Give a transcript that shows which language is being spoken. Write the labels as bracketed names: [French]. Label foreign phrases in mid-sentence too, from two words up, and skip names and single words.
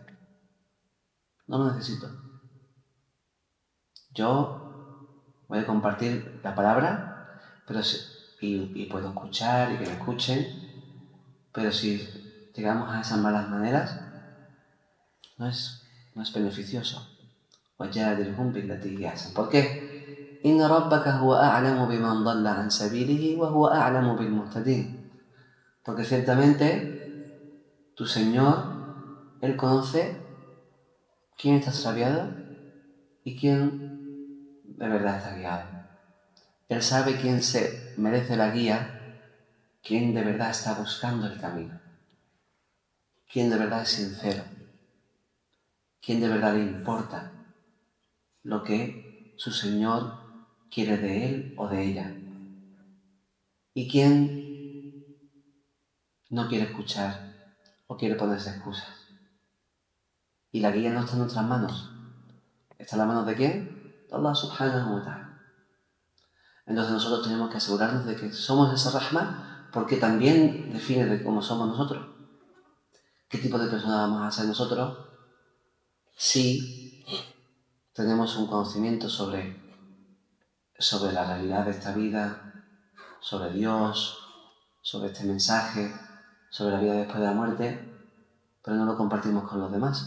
[Spanish] No lo necesito. Yo voy a compartir la palabra, pero y puedo escuchar y que me escuchen, pero si llegamos a esas malas maneras, no es beneficioso. [Arabic] وجادلهم بالتي هي أحسن. [Spanish] ¿Por qué? [Arabic] إن ربك هو أعلم بمن ضل عن سبيله وهو أعلم بالمهتدين. [Spanish] Porque ciertamente tu Señor, Él conoce quién está extraviado y quién de verdad está guiado. Él sabe quién se merece la guía, quién de verdad está buscando el camino, quién de verdad es sincero, quién de verdad le importa lo que su Señor quiere de él o de ella, y quién no quiere escuchar o quiere ponerse excusas. Y la guía no está en nuestras manos. ¿Está en las manos de quién? De Allah [Arabic] سبحانه وتعالى. [Spanish] Entonces nosotros tenemos que asegurarnos de que somos esa rahma, porque también define de cómo somos nosotros. ¿Qué tipo de persona vamos a ser nosotros si tenemos un conocimiento sobre la realidad de esta vida, sobre Dios, sobre este mensaje, sobre la vida después de la muerte, pero no lo compartimos con los demás?